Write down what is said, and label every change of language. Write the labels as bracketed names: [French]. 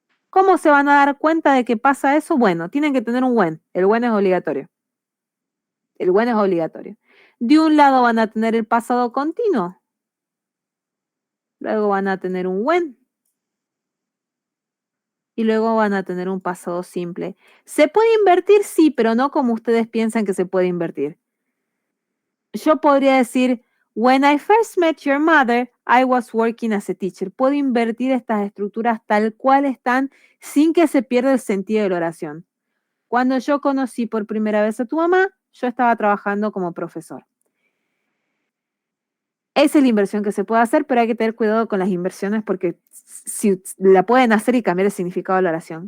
[Spanish] ¿Cómo se van a dar cuenta de que pasa eso? Bueno, tienen que tener un when. El when es obligatorio. El when es obligatorio. De un lado van a tener el pasado continuo. Luego van a tener un when. Y luego van a tener un pasado simple. ¿Se puede invertir? Sí, pero no como ustedes piensan que se puede invertir. Yo podría decir, [English] when I first met your mother, I was working as a teacher. [Spanish] Puedo invertir estas estructuras tal cual están sin que se pierda el sentido de la oración. Cuando yo conocí por primera vez a tu mamá, yo estaba trabajando como profesor. Esa es la inversión que se puede hacer, pero hay que tener cuidado con las inversiones porque si la pueden hacer y cambiar el significado de la oración.